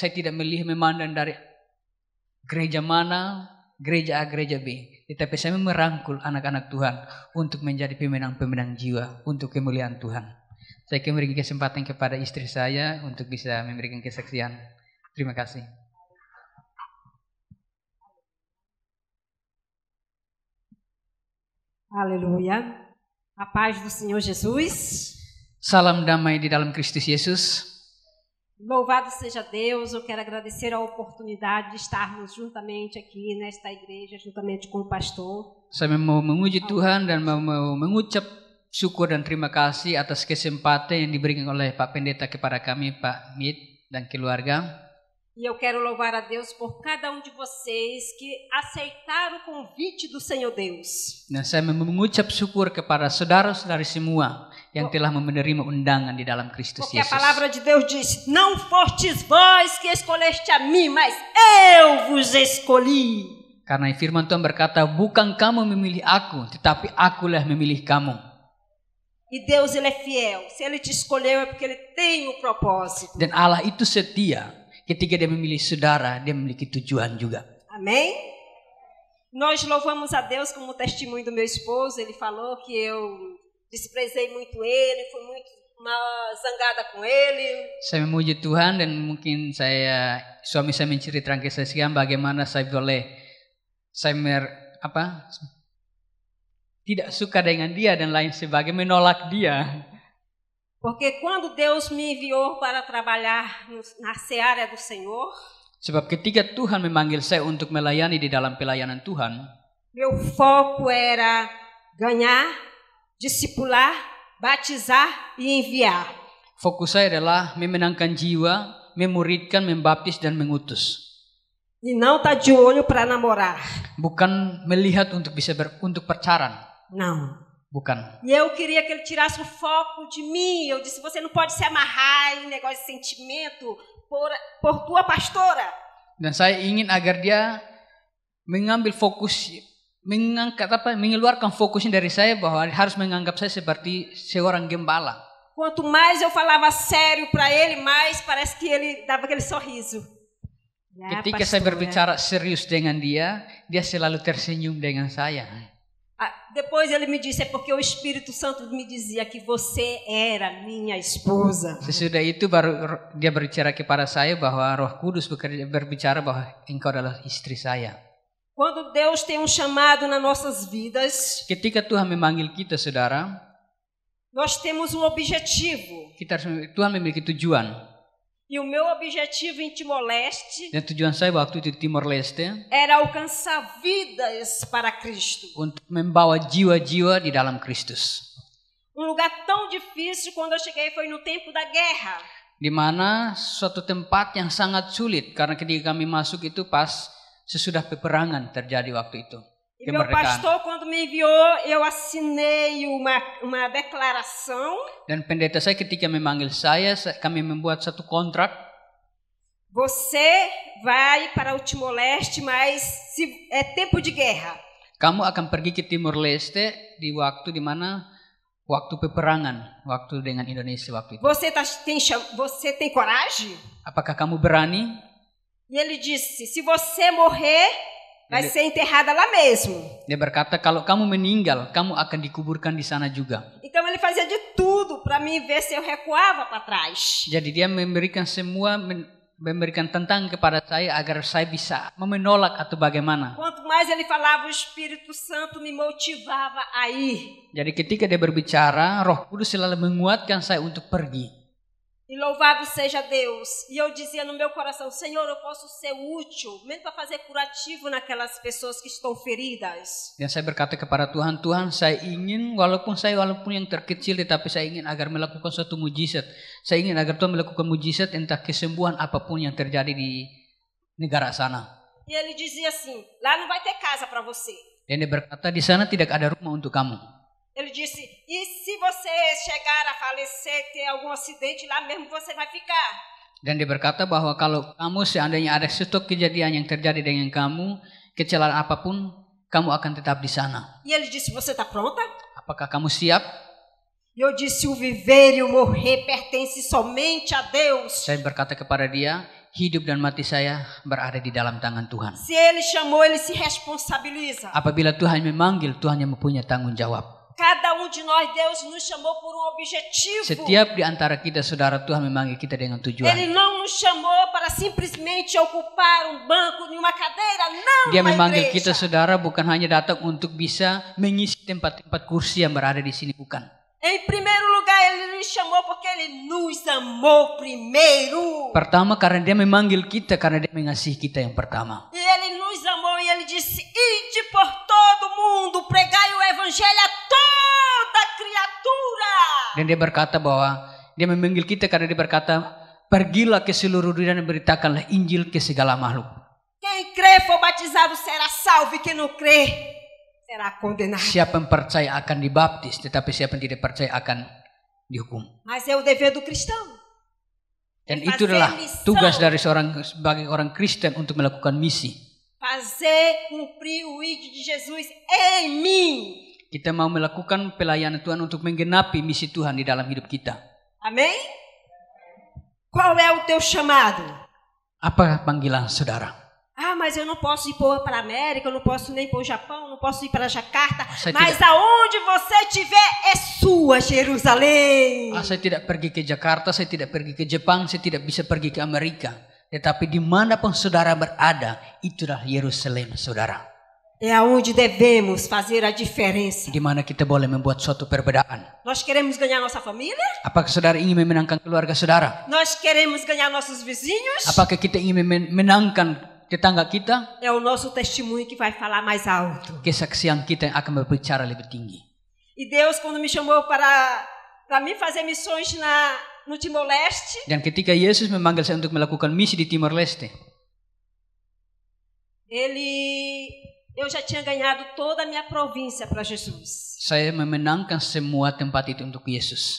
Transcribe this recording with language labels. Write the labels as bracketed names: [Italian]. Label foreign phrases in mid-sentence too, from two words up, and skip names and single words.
[Indonesian] Saya tidak memandang dari gereja mana, gereja A, gereja B. Tetapi saya merangkul anak-anak Tuhan untuk menjadi pemenang-pemenang jiwa untuk kemuliaan Tuhan. Saya akan memberikan kesempatan kepada istri saya untuk bisa memberikan kesaksian. Terima kasih. Aleluia. [Portuguese] A paz do Senhor Jesus. [Indonesian] Salam damai di dalam Kristus Yesus. [Portuguese] Louvado seja Deus, eu quero agradecer a oportunidade de estarmos juntamente aqui nesta igreja, juntamente com o pastor. [Indonesian] Saya mau memuji Tuhan dan mau mengucap syukur dan terima kasih atas kesempatan yang diberikan oleh Pak Pendeta kepada kami, Pak Mit dan keluarga. [Portuguese] E eu quero louvar a Deus por cada de vocês que aceitaram o convite do Senhor Deus. [Indonesian] Dan saya mengucap syukur kepada saudara-saudari semua yang telah menerima undangan di dalam Kristus [Portuguese] Porque [Indonesian] Yesus. [Portuguese] a palavra de Deus diz: não fostes vós que escolheste a mim, mas eu vos escolhi. [Indonesian] Karena firman Tuhan berkata, bukan kamu memilih aku, tetapi akulah memilih kamu. [Portuguese] E Deus, Ele é fiel. Se Ele te escolheu é porque Ele tem um propósito. [Indonesian] Dan Allah itu setia. Ketika dia memilih saudara, dia memiliki tujuan juga. [Portuguese] Amém? Nós louvamos a Deus como testemunho do meu esposo. Ele falou que eu desprezei muito ele, fui muito zangada com ele. [Indonesian] Saya memuji Tuhan dan mungkin suami saya menceritakan ke saya bagaimana saya tidak suka dengan dia dan lain sebagainya, menolak dia. [Portuguese] Porque quando Deus me enviou para trabalhar na seara do Senhor, [Indonesian] sebab ketika Tuhan memanggil saya untuk melayani di dalam pelayanan Tuhan, [Portuguese] meu foco era ganhar, discipular, batizar e enviar. [Indonesian] Fokus saya adalah memenangkan jiwa, memuridkan, membaptis dan mengutus. [Portuguese] E não tá de olho para namorar. [Indonesian] Bukan melihat untuk untuk pacaran. [Portuguese] Não. [Indonesian] Bukan. [Portuguese] E eu queria que ele tirasse o foco de mim. Eu disse, você não pode se amarrar em negócio de sentimento por tua pastora. [Indonesian] Dan saya ingin agar dia mengambil fokus, mengeluarkan fokusnya dari saya bahwa harus menganggap saya seperti seorang gembala. [Portuguese] Quanto mais eu falava sério para ele, mais parece que ele dava aquele sorriso. [Indonesian] Ketika saya berbicara serius dengan dia selalu tersenyum dengan saya. [Portuguese] Depois ele me disse, é porque o Espírito Santo me dizia que você era minha esposa. [Indonesian] Sesudah itu baru dia berbicara kepada saya bahwa Roh Kudus berbicara bahwa engkau adalah istri saya. [Portuguese] Quando Deus tem chamado nas nossas vidas, [Indonesian] ketika Tuhan memanggil kita, saudara, [Portuguese] nós temos objetivo. [Indonesian] Tuhan memiliki tujuan. [Portuguese] E o meu objetivo em Timor-Leste, [Indonesian] dan tujuan saya waktu itu di Timor-Leste, [Portuguese] era alcançar vidas para Cristo. [Indonesian] Untuk membawa jiwa-jiwa di dalam Kristus. [Portuguese] Lugar tão difícil quando eu cheguei foi no tempo da guerra. [Indonesian] Di mana suatu tempat yang sangat sulit karena ketika kami masuk itu pas sesudah peperangan terjadi waktu itu. [Portuguese] E meu pastor, quando me enviou, eu assinei uma declaração. [Indonesian] Dan pendeta saya ketika memanggil saya, kami membuat satu kontrak. [Portuguese] Você vai para o Timor-Leste, mas é tempo de guerra. [Indonesian] Kamu akan pergi ke Timor-Leste di waktu di mana waktu peperangan, waktu dengan Indonesia waktu itu. [Portuguese] Você tem coragem? [Indonesian] Apakah kamu berani? [Portuguese] E ele disse, se você morrer, vai ser enterrada lá mesmo. [Indonesian] Dia berkata, kalau kamu meninggal, kamu akan dikuburkan di sana juga. [Portuguese] Então ele fazia de tudo para mim ver se eu recuava para trás. [Indonesian] Jadi dia memberikan tentang kepada saya agar saya bisa menolak atau bagaimana. [Portuguese] Quanto mais ele falava, o Espírito Santo me motivava a ir. [Indonesian] Jadi ketika dia berbicara, Roh Kudus selalu menguatkan saya untuk pergi. [Portuguese] E louvado seja Deus. E eu dizia no meu coração, Senhor, eu posso ser útil, mesmo para fazer curativo naquelas pessoas que estão feridas. [Indonesian] Dan saya berkata kepada Tuhan, Tuhan, saya ingin walaupun yang terkecil, tetapi saya ingin agar melakukan suatu mujizat. Saya ingin agar Tuhan melakukan mujizat entah kesembuhan apapun yang terjadi di negara sana. [Portuguese] E ele dizia assim, lá não vai ter casa para você. [Indonesian] Dan dia berkata, di sana tidak ada rumah untuk kamu. [Portuguese] Ele disse, e se você chegar a falecer, ter algum acidente lá mesmo, você vai ficar. [Indonesian] Dan dia berkata bahwa kalau kamu seandainya ada suatu kejadian yang terjadi dengan kamu, kecelakaan apapun, kamu akan tetap di sana. [Portuguese] E ele disse, você está pronta? [Indonesian] Apakah kamu siap? [Portuguese] Eu disse, o viver e o morrer pertence somente a Deus. [Indonesian] Saya berkata kepada dia, hidup dan mati saya berada di dalam tangan Tuhan. [Portuguese] Se ele chamou, ele se responsabiliza. [Indonesian] Apabila Tuhan memanggil, Tuhan yang mempunyai tanggung jawab. [Portuguese] Cada de nós, Deus nos chamou por objetivo. [Indonesian] Setiap di antara kita, saudara, Tuhan memanggil kita dengan tujuan. [Portuguese] Ele não nos chamou para simplesmente ocupar banco em uma cadeira, não. [Indonesian] Dia memanggil kita, saudara, bukan hanya datang untuk bisa mengisi tempat-tempat kursi yang berada di sini, bukan. [Portuguese] Em primeiro lugar, ele nos chamou porque ele nos amou primeiro. [Indonesian] Pertama, karena dia memanggil kita, karena dia mengasihi kita yang pertama. [Portuguese] E ele nos amou e ele disse, ide por todo mundo, pregai o evangelho a toda criatura. [Indonesian] Dan dia berkata bahwa dia memanggil kita karena dia berkata, pergilah ke seluruh dunia dan beritakanlah Injil ke segala makhluk. [Portuguese] Quem crê for batizado será salvo, e quem não crê será condenado. [Indonesian] Siapa yang percaya akan dibaptis, tetapi siapa yang tidak percaya akan dihukum. [Portuguese] Mas é o dever do cristão. [Indonesian] Dan itu adalah tugas dari sebagai orang Kristen untuk melakukan misi. [Portuguese] Fazer cumprir o ide de Jesus em mim. [Indonesian] Kita mau melakukan pelayanan Tuhan untuk menggenapi misi Tuhan di dalam hidup kita. [Portuguese] Amém? Qual é o teu chamado? [Indonesian] Apa panggilan saudara? [Portuguese] Ah, mas eu não posso ir para a América, eu não posso nem para o Japão, eu não posso ir para Jakarta. [Indonesian] Saya [Portuguese] Mas [Indonesian] tidak- [Portuguese] aonde você estiver é sua Jerusalém. [Indonesian] Saya tidak pergi ke Jakarta, saya tidak pergi ke Jepang, saya tidak bisa pergi ke Amerika. Tetapi dimanapun saudara berada, itulah Yerusalem saudara. [Portuguese] É aonde devemos fazer a diferença. [Indonesian] Di mana kita boleh membuat suatu perbedaan. [Portuguese] Nós queremos ganhar nossa família? [Indonesian] Apakah saudara ingin memenangkan keluarga saudara? [Portuguese] Nós queremos ganhar nossos vizinhos? [Indonesian] Apakah kita ingin memenangkan tetangga kita? [Portuguese] É o nosso testemunho que vai falar mais alto. [Indonesian] Kesaksian kita yang akan berbicara lebih tinggi. [Portuguese] E Deus, quando me chamou para mim fazer missões no Timor-Leste, [Indonesian] Dan ketika Yesus memanggil saya untuk melakukan misi di Timor Leste, [Portuguese] eu já tinha ganhado toda a minha província para Jesus. [Indonesian] saya memenangkan semua tempat itu untuk Yesus.